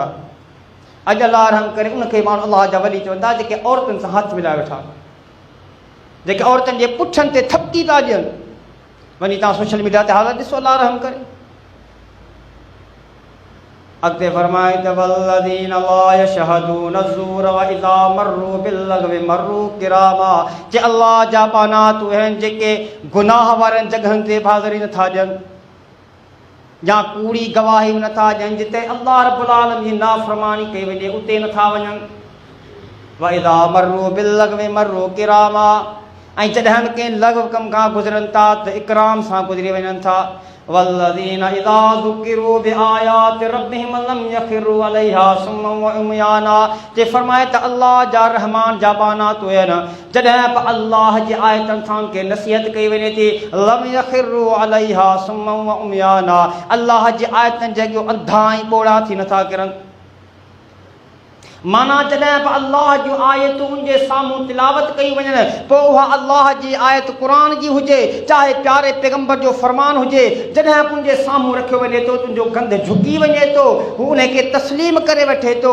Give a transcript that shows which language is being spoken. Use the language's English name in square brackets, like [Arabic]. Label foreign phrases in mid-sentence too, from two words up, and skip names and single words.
[Sindhi] अॼु अल्लाह रहम करे उनखे माण्हू अल्लाह जा वली चवंदा जेके औरतुनि सां हथ मिलाए वेठा, जेके औरतुनि जे पुठनि ते थपकी था ॾियनि। वञी तव्हां [English] social media [Sindhi] ते हालत ॾिसो, अल्लाह रहम करे। अॻिते फरमाए त [Arabic] والذين لا يشهدون الزور وإذا مروا باللغو مروا كراما, [Sindhi] जे अल्लाह जा बाना तू आहिनि जेके गुनाह वारनि जॻहनि ते हाज़िरी नथा ॾियनि या कूड़ी गवाही नथा ॾियनि, जिते अल्लाह [Arabic] رب العالمين [Sindhi] जी नाफ़रमानी कई वञे उते नथा वञनि। [Arabic] وإذا مروا باللغو مروا كراما, [Sindhi] ऐं जॾहिं कंहिं लग़व कम खां गुज़रनि था त इकराम सां गुज़री वञनि था। [Arabic] والذين إذا ذكروا بآيات ربهم لم يخروا عليها صما وعميانا, [Sindhi] जे फरमाए त अल्लाह जा रहमान जा बाना तो आहिनि, जॾहिं बि अल्लाह जी आयतनि सां के नसीहत कई वञे थी, [Arabic] لم يخروا عليها صما وعميانا, [Sindhi] अल्लाह जी आयतनि जॻहियूं अंधा ऐं ॿोड़ा थी नथा किरनि। माना जॾहिं बि अल्लाह जूं आयतूं जे साम्हूं तिलावत कई वञनि, पोइ उहा अल्लाह जी आयत क़ुर जी हुजे, चाहे प्यारे पैगंबर जो फरमान हुजे, जॾहिं बि उनजे साम्हूं रखियो वञे थो तुंहिंजो गंध झुकी वञे थो, हू उनखे तस्लीम करे वठे थो।